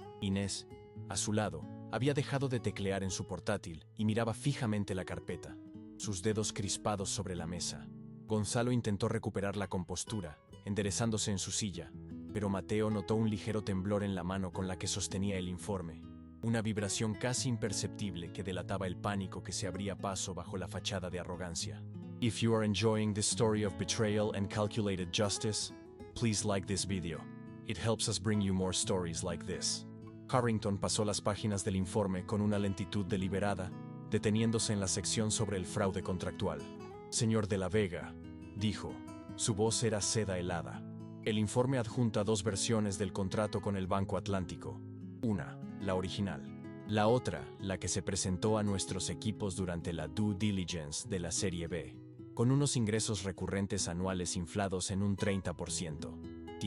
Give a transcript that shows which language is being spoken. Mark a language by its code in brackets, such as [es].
[es] Inés, a su lado, había dejado de teclear en su portátil y miraba fijamente la carpeta, sus dedos crispados sobre la mesa. Gonzalo intentó recuperar la compostura, enderezándose en su silla, pero Mateo notó un ligero temblor en la mano con la que sostenía el informe, una vibración casi imperceptible que delataba el pánico que se abría paso bajo la fachada de arrogancia. [en] If you are enjoying this story of betrayal and calculated justice, please like this video. It helps us bring you more stories like this. [es] Harrington pasó las páginas del informe con una lentitud deliberada, deteniéndose en la sección sobre el fraude contractual. Señor de la Vega, dijo. Su voz era seda helada. El informe adjunta 2 versiones del contrato con el Banco Atlántico. Una, la original. La otra, la que se presentó a nuestros equipos durante la due diligence de la Serie B, con unos ingresos recurrentes anuales inflados en un 30%.